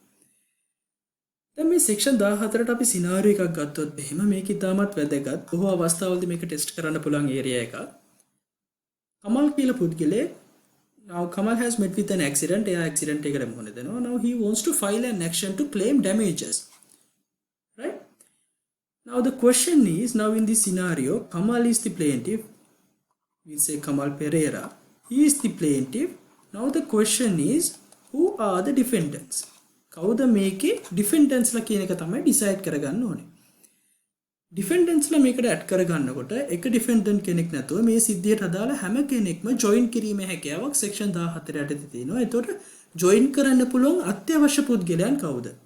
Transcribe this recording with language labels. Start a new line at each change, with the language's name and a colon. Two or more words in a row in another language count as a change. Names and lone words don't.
Sinhala: දැන් මේ සෙක්ෂන් 14ට අපි සිනාරියෝ එකක් ගත්තොත් එහෙම මේක ඉතාමත් වැදගත්. බොහෝ අවස්ථාවලදී මේක ටෙස්ට් කරන්න පුළුවන් ඒරියා එකක්. කමල් කියලා පුද්ගලයෙක්
English: now Kamal has met with an accident
Sinhala: එයා accident එකකට මුහුණ දෙනවා
English: now he wants to file an action to claim damages right now the question is now in this scenario Kamal is the plaintiff we say Kamal Pereira he is the plaintiff now the question is who are the defendants
Sinhala: කවුද මේකේ defendants ලා කියන එක තමයි decide කරගන්න ඕනේ defendants ලා මේකට ඇඩ් කරගන්නකොට එක defendant කෙනෙක් නැතුව මේ සිද්ධියට අදාළ හැම කෙනෙක්ම join කිරීමේ හැකියාවක් section 14 යටතේ තියෙනවා. එතකොට join කරන්න පුළුවන් අත්‍යවශ්‍ය පුද්ගලයන් කවුද?